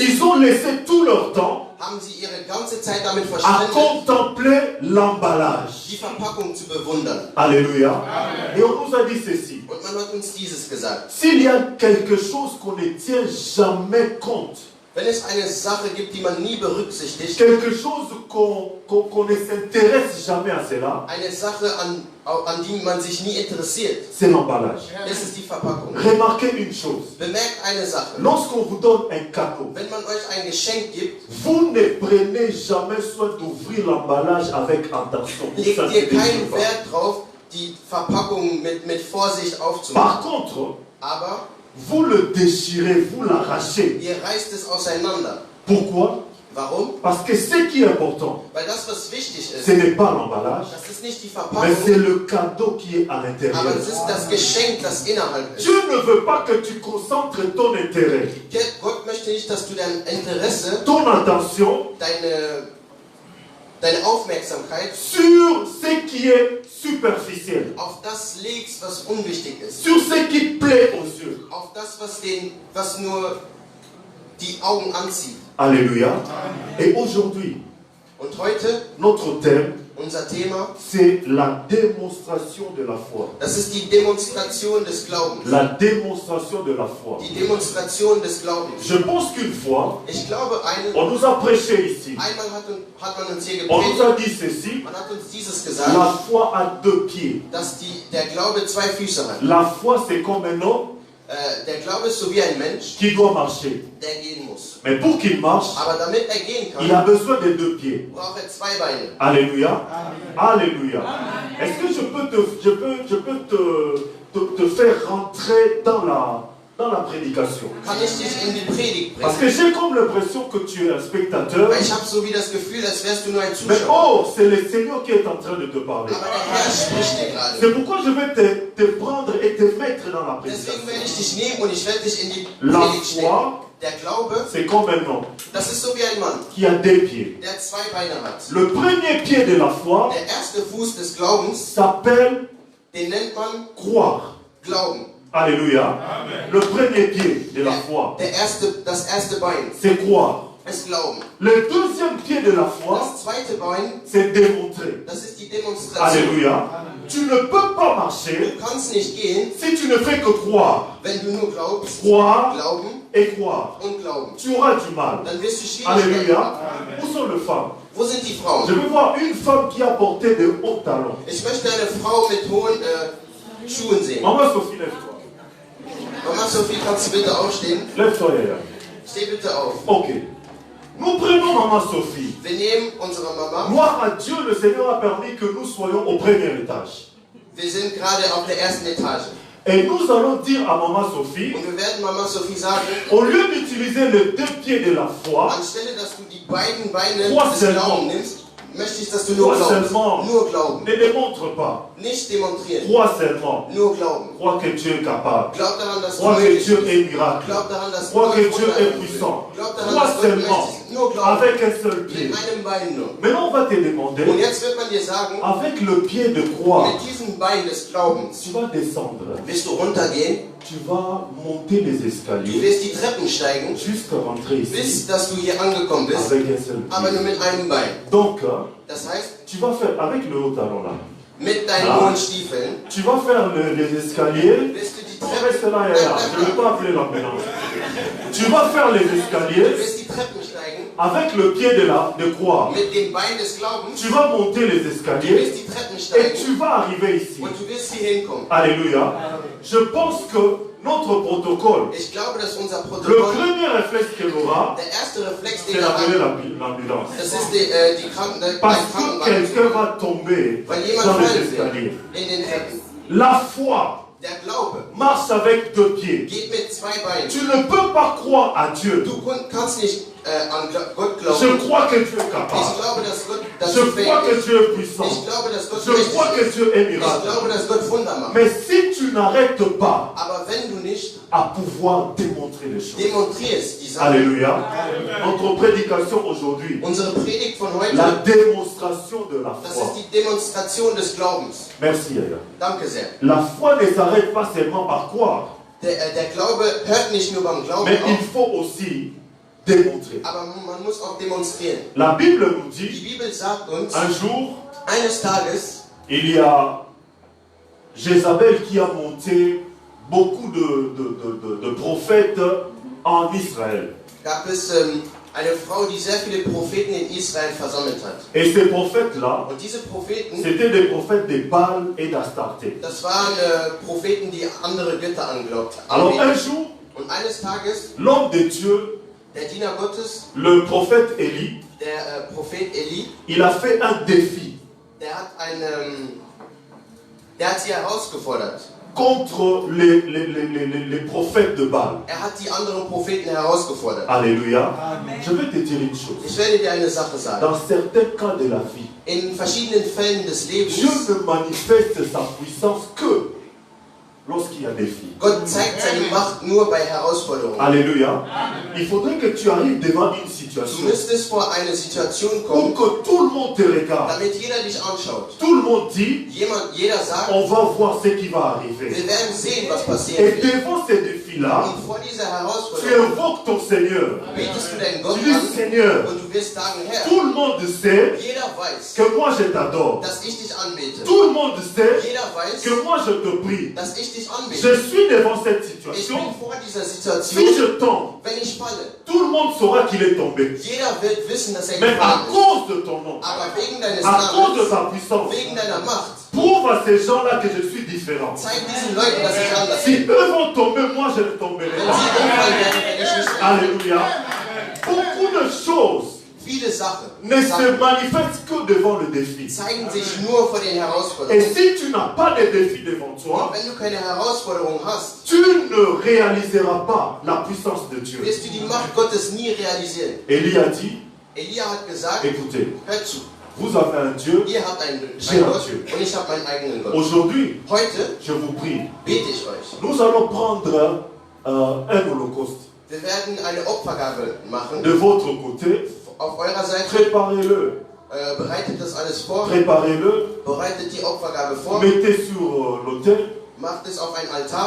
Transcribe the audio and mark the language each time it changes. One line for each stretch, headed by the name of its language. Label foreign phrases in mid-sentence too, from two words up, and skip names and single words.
French: ils ont laissé tout leur temps
German: haben sie ihre ganze Zeit damit
French: à
German: verschwendet,
French: contempler l'emballage.
German: die Verpackung zu bewundern.
French: Alléluia. Et on nous a dit ceci.
German: Und man hat uns dieses gesagt.
French: S'il y a quelque chose qu'on ne tient jamais compte,
German: Wenn es eine Sache gibt, die man nie berücksichtigt,
French: quelque chose qu'on ne s'intéresse jamais à cela,
German: eine Sache, an die man sich nie interessiert,
French: c'est l'emballage.
German: ist es die Verpackung.
French: Remarquez une chose.
German: Bemerkt eine Sache.
French: Lorsqu'on vous donne un cadeau,
German: Wenn man euch ein Geschenk gibt,
French: vous ne prenez jamais soin d'ouvrir l'emballage avec attention.
German: legt
French: Ça,
German: ihr
French: c'est
German: keinen
French: pas.
German: Wert drauf, die Verpackung mit Vorsicht
French: Par
German: aufzumachen.
French: contre,
German: Aber
French: vous le déchirez, vous l'arrachez.
German: ihr reißt es auseinander.
French: Pourquoi?
German: Warum?
French: Parce que ce qui est important,
German: Weil das, was wichtig
French: ce
German: ist,
French: n'est pas l'emballage,
German: das ist nicht die
French: mais c'est
German: Verpackung,
French: le cadeau qui est à l'intérieur.
German: aber es ist das Geschenk, das innerhalb ist.
French: Dieu ne veut pas que tu concentres ton intérêt,
German: Gott möchte nicht, dass du dein Interesse,
French: ton attention
German: deine Aufmerksamkeit
French: sur ce qui est superficiel,
German: auf das legst, was unwichtig ist.
French: sur ce qui plaît aux yeux.
German: Auf das, was nur die Augen anzieht.
French: Alléluia. Et aujourd'hui,
German: Und heute,
French: notre thème,
German: unser Thema,
French: c'est la démonstration de la foi.
German: das ist die Demonstration des Glaubens.
French: La démonstration de la foi.
German: Die Demonstration des Glaubens.
French: Je pense qu'une fois,
German: Ich glaube,
French: on nous a prêché ici.
German: einmal hat man uns hier
French: On nous a
German: gepredigt,
French: dit ceci.
German: man hat uns dieses
French: La
German: gesagt,
French: foi a deux pieds.
German: dass der Glaube zwei Füße hat.
French: La foi, c'est comme un homme
German: Der Glaube ist so wie ein Mensch,
French: qui doit marcher.
German: der gehen muss.
French: Mais pour qu'il marche,
German: Aber damit gehen
French: il a
German: kann,
French: besoin de deux pieds.
German: braucht zwei Beine.
French: Alléluia. Alléluia. Est-ce que je peux te faire rentrer dans la prédication?
German: Kann ich dich in die Predigt
French: Parce
German: bringen?
French: que j'ai comme l'impression que tu es un spectateur.
German: Weil ich habe so wie das Gefühl, als wärst du nur ein
French: Mais
German: Zuschauer.
French: oh, c'est le Seigneur qui est en train de te parler.
German: Aber der Herr spricht dir gerade.
French: C'est pourquoi je vais te prendre et te mettre dans la
German: Deswegen
French: prédication.
German: werde ich dich nehmen und ich werde dich in die
French: La
German: Predigt stecken.
French: foi,
German: Der Glaube,
French: c'est comme un homme
German: das ist so wie ein Mann,
French: qui a deux pieds.
German: der zwei Beine hat.
French: Le premier pied de la foi
German: Der erste Fuß des Glaubens,
French: s'appelle
German: den nennt man
French: croire.
German: Glauben.
French: Alléluia. Le premier pied de la foi,
German: Das erste Bein
French: c'est croire.
German: ist Glauben.
French: Le deuxième pied de la foi,
German: Das zweite Bein,
French: c'est démontrer.
German: das ist die Demonstration.
French: Alléluia. Tu ne peux pas marcher
German: Du kannst nicht gehen,
French: si tu ne fais que croire.
German: wenn du nur glaubst,
French: Croire
German: glauben
French: et croire.
German: und glauben.
French: Tu auras du mal.
German: Dann wirst du Schwierigkeiten
French: Alléluia.
German: haben.
French: Où sont les femmes?
German: Wo sind die
French: Je
German: Frauen?
French: veux voir une femme qui a porté de hauts talons.
German: Ich möchte eine Frau mit hohen Schuhen sehen.
French: Maman Sophie, lève-toi.
German: Mama Sophie, kannst du bitte aufstehen?
French: Lève-toi, Yaya.
German: Steh bitte auf.
French: Ok. Nous prenons Maman Sophie.
German: Wir nehmen unsere Mama.
French: Gloire à Dieu, le Seigneur a permis que nous soyons au premier étage.
German: Wir sind gerade auf der ersten Etage.
French: Et nous allons dire à Maman Sophie,
German: Und wir werden Mama Sophie sagen,
French: au lieu d'utiliser les deux pieds de la foi,
German: anstelle dass du die beiden Beine
French: Crois
German: des
French: seulement.
German: Glaubens nimmst, möchte ich, dass du nur
French: Crois
German: glaubst.
French: seulement.
German: Nur glauben.
French: Ne démontre pas.
German: Nicht demonstrieren.
French: Crois seulement.
German: Nur glauben.
French: Crois que Dieu est capable.
German: Glaub daran, dass du
French: Crois que
German: möglich
French: Dieu
German: bist.
French: est miracle.
German: Glaub daran, dass
French: Crois que
German: Gott
French: Dieu
German: Wunder
French: est
German: wirkt.
French: puissant.
German: Glaub daran,
French: Crois
German: dass Gott
French: seulement.
German: mächtig ist. Nur glauben.
French: Avec un seul pied.
German: Mit einem Bein nur.
French: Maintenant, on va te demander,
German: Und jetzt wird man dir sagen,
French: avec le pied de croix,
German: mit diesem Bein des Glaubens
French: tu vas descendre.
German: wirst du runtergehen,
French: Tu vas monter les
German: du
French: escaliers
German: wirst die Treppen steigen,
French: jusqu'à rentrer ici
German: bis dass du hier angekommen bist,
French: avec un seul
German: aber nur
French: pied.
German: mit einem Bein.
French: Donc,
German: Das heißt,
French: tu vas faire avec le haut talon là.
German: mit deinen Ah. hohen Stiefeln
French: Tu vas faire les escaliers.
German: wirst du die
French: On reste
German: Treppen,
French: là et là. Je ne vais pas appeler l'ambulance. Tu vas faire les
German: du
French: escaliers
German: wirst die Treppen steigen,
French: avec le pied de croix.
German: mit dem Bein des Glaubens,
French: Tu vas monter les
German: du
French: escaliers
German: wirst die Treppen
French: et
German: steigen
French: tu vas arriver ici.
German: und du wirst hier hinkommen.
French: Alléluia. Je pense que notre protocole,
German: Ich glaube, dass unser
French: le
German: Protokoll,
French: premier réflexe qu'elle aura,
German: der erste Reflex, den
French: c'est
German: er
French: d'appeler
German: hat,
French: l'ambulance.
German: das ist die Kranken,
French: Parce que quelqu'un va tomber
German: weil jemand
French: dans les
German: fallen wird
French: escaliers.
German: in den Treppen.
French: La foi
German: Der Glaube
French: marche avec deux pieds.
German: geht mit zwei Beinen.
French: Tu ne peux pas croire à Dieu.
German: Du kannst nicht an Gott
French: Je
German: glauben.
French: crois que Dieu est
German: Ich
French: capable.
German: glaube, dass Gott das
French: Je
German: fähig
French: crois que
German: ist.
French: Dieu est puissant.
German: Ich glaube, dass Gott
French: Je crois que
German: mächtig ist.
French: Dieu est
German: Ich
French: miracle.
German: glaube, dass Gott Wunder macht.
French: Mais si tu n'arrêtes pas
German: Aber wenn du nicht
French: à pouvoir démontrer les choses.
German: demonstrierst die Sache,
French: Alléluia. Notre prédication aujourd'hui,
German: unsere Predigt von
French: la
German: heute,
French: démonstration de la
German: das
French: foi.
German: ist die Demonstration des Glaubens.
French: Merci, Yaya.
German: Danke sehr.
French: La foi ne s'arrête pas seulement par croire,
German: Der Glaube hört nicht nur beim Glauben
French: mais il
German: auf,
French: faut aussi démontrer.
German: aber man muss auch demonstrieren.
French: La Bible nous
German: Die
French: dit,
German: Bibel sagt uns,
French: un jour,
German: eines Tages
French: il y a Jézabel qui a monté beaucoup de prophètes en Israël.
German: gab es eine Frau, die sehr viele Propheten in Israel versammelt hat.
French: Et ces prophètes-là,
German: Und diese Propheten,
French: c'était des prophètes de Baal et d'Astarté.
German: das waren Propheten, die andere Götter angeglaubt
French: Alors un
German: haben.
French: jour,
German: Und eines Tages,
French: l'homme de Dieu,
German: der Diener Gottes,
French: le prophète Élie,
German: der Prophet Eli,
French: il a fait un défi
German: der hat sie herausgefordert.
French: contre les prophètes de Baal.
German: Er hat die anderen Propheten herausgefordert.
French: Alléluia. Je vais te dire une chose.
German: Ich werde dir eine Sache sagen.
French: Dans certains cas de la vie,
German: In verschiedenen Fällen des
French: Dieu
German: Lebens,
French: ne manifeste sa puissance que lorsqu'il y a défi.
German: Gott zeigt seine Macht nur bei Herausforderungen.
French: Alléluia. Il faudrait que tu arrives devant une
German: Du
French: situation
German: müsstest vor eine Situation
French: pour
German: kommen,
French: que tout le monde te regarde.
German: damit jeder dich anschaut.
French: Tout le monde dit,
German: Jeder sagt,
French: on va voir ce qui va arriver.
German: wir werden sehen, was
French: Et
German: passieren wird.
French: devant ces défis-là,
German: Und vor dieser
French: tu
German: Herausforderung
French: invoques ton Seigneur.
German: betest du deinen Gott
French: Tu dis,
German: an
French: Seigneur,
German: und du wirst sagen, Herr,
French: tout le monde sait
German: jeder weiß,
French: que moi je t'adore.
German: dass ich dich anbete.
French: Tout le monde sait
German: Jeder weiß,
French: que moi je te prie.
German: dass ich dich anbete.
French: Je suis devant cette
German: Ich
French: situation.
German: bin vor dieser
French: Si
German: Situation,
French: je tombe,
German: wenn ich falle.
French: tout le monde saura qu'il est tombé.
German: Jeder wird wissen, dass er
French: Mais à
German: gefallen ist.
French: cause de ton nom,
German: Aber wegen deines
French: à cause de
German: Namens,
French: ta puissance,
German: wegen deiner Macht,
French: prouve à ces gens-là que je suis différent.
German: zeig diesen Leuten, dass ich anders
French: Si
German: bin.
French: eux vont tomber, moi je ne tomberai
German: Wenn
French: pas.
German: sie umfallen werden, werde ich nicht umfallen.
French: Alléluia. Beaucoup de choses
German: Viele Sachen
French: ne se manifestent que devant le défi.
German: zeigen sich nur vor den
French: Et
German: Herausforderungen.
French: si tu n'as pas de défi devant
German: Und
French: toi,
German: wenn du keine Herausforderung hast,
French: tu ne réaliseras pas la puissance de Dieu.
German: wirst du die Macht Gottes nie realisieren.
French: Élie a dit,
German: Elia hat gesagt,
French: écoutez,
German: hört zu,
French: vous avez un Dieu.
German: ihr habt einen
French: J'ai un
German: Gott
French: Dieu.
German: und ich habe meinen eigenen Gott.
French: Aujourd'hui,
German: Heute
French: je vous prie,
German: bete ich euch.
French: nous allons prendre un holocauste.
German: Wir werden eine Opfergabe machen.
French: De votre côté,
German: Auf eurer Seite
French: préparez-le.
German: bereitet das alles vor.
French: Préparez-le.
German: Bereitet die Opfergabe vor.
French: Mettez sur l'autel.
German: Macht es auf einen Altar.